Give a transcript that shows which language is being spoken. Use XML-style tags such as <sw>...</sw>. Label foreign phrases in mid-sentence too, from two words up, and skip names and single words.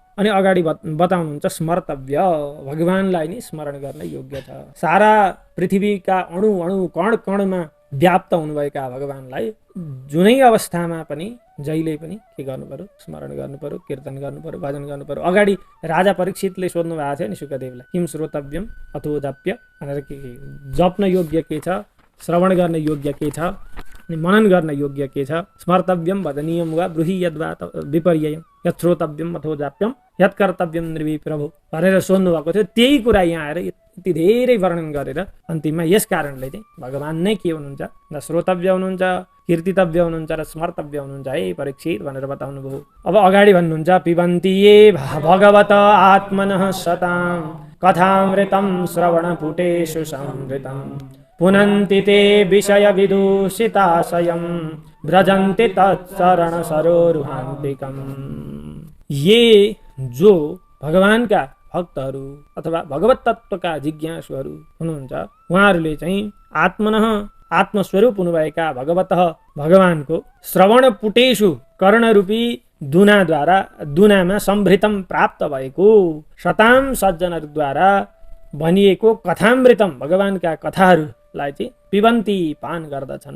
<ne>अनि अगाडि बताउनुहुन्छ स्मर्तव्य, भगवानलाई नै स्मरण गर्न योग्य छ। सारा पृथ्वीका अणु कण कणमा व्याप्त हुनुभएका भगवानलाई जुनै अवस्थामा पनि जहिले पनि के गर्नु पर्यो, स्मरण गर्नु पर्यो, कीर्तन गर्नु पर्यो, भजन गर्नु पर्यो। अगाडि राजा परीक्षितले सोध्नु भएको थियो नि सुखदेवलाई,</ne> <sa>किम श्रोतव्यम अथो जप्य</sa> <ne>भनेर, के जप्न योग्य के छ, श्रवण गर्न योग्य के छ, अनि मनन गर्न योग्य के छ।</ne> <sa>स्मर्तव्यम भजनीयम वा ब्रूहि यद्वा विपर्ययम् यत् श्रोतव्यम अथो जाप्यम यत् कर्तव्यम निर्वी प्रभु</sa> <ne>भनेर सोध्नु भएको थियो। त्यही कुरा यहाँ आएर यति धेरै वर्णन गरेर अन्तिममा यस कारणले चाहिँ भगवान नै के हुनुहुन्छ, न श्रोतव्य हुनुहुन्छ, कीर्तितव्य हुनुहुन्छ र स्मर्तव्य हुनुहुन्छ है परीक्षित भनेर बताउनु भयो। अब अगाडि भन्नुहुन्छ</ne> <sa>पिबन्ति ये भगवत आत्मनः सतां कथामृतं श्रवणपुटेषु संवृतं पुनन्ति ते विषय विदूषिताशयं व्रजन्ति तत्चरण सरोरुहान्तिकम्।</sa> <ne>ये जो भगवानका भक्तहरू अथवा भगवत तत्त्वका जिज्ञासुहरू हुनुहुन्छ, उहाँहरूले चाहिँ आत्मस्वरूप हुनुभएका भगवतः भगवानको श्रवणपुटेषु कर्णरूपी दुनामा सम्भृतम प्राप्त भएको शताम सज्जनहरूद्वारा भनिएको कथामृतम भगवानका कथाहरूलाई चाहिँ पिबन्ती पान गर्दछन्</ne>